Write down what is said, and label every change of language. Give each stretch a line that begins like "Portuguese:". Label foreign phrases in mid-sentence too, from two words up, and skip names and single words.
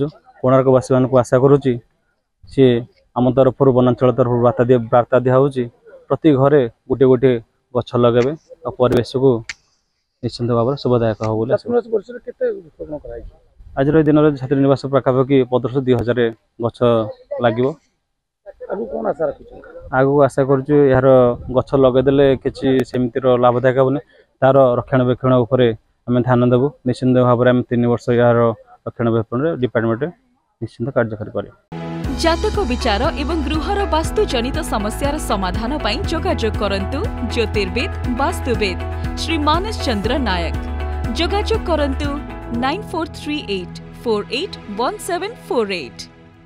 Odia: କୋଣାର୍କବାସୀ ମାନଙ୍କୁ ଆଶା କରୁଛି ସିଏ ଆମ ତରଫରୁ ବନାଞ୍ଚଳ ତରଫରୁ ବାର୍ତ୍ତା ଦିଆ ହେଉଛି ପ୍ରତି ଘରେ ଗୋଟିଏ ଗୋଟିଏ ଗଛ ଲଗାଇବେ ଆଉ ପରିବେଶକୁ ନିଶ୍ଚିନ୍ତ ଭାବରେ ଶୁଭଦାୟକ ହେବ ବୋଲି ଆଜିର ଏଇ ଦିନରେ ଛାତ୍ରୀ ନିବାସ ପାଖାପାଖି 1500-2000 ଗଛ ଲାଗିବ। ଆଗକୁ ଆଶା କରୁଛୁ ଏହାର ଗଛ ଲଗାଇଦେଲେ କିଛି ସେମିତିର ଲାଭଦାୟକ ହେବନି, ତାର ରକ୍ଷଣାବେକ୍ଷଣ ଉପରେ ଆମେ ଧ୍ୟାନ ଦେବୁ। ନିଶ୍ଚିନ୍ତ ଭାବରେ ଆମେ 3 ବର୍ଷ ଏହାର ରକ୍ଷଣାବେକ୍ଷଣରେ ଡିପାର୍ଟମେଣ୍ଟ ନିଶ୍ଚିନ୍ତ କାର୍ଯ୍ୟକାରୀ କରିବୁ। ଜାତକ ବିଚାର ଏବଂ ଗୃହର ବାସ୍ତୁ ଜନିତ ସମସ୍ୟାର ସମାଧାନ ପାଇଁ ଯୋଗାଯୋଗ କରନ୍ତୁ ଜ୍ୟୋତିର୍ବିଦ ବାସ୍ତୁବିଦ ଶ୍ରୀ ମାନସ ଚନ୍ଦ୍ର ନାୟକ। ଯୋଗାଯୋଗ କରନ୍ତୁ 9438481748।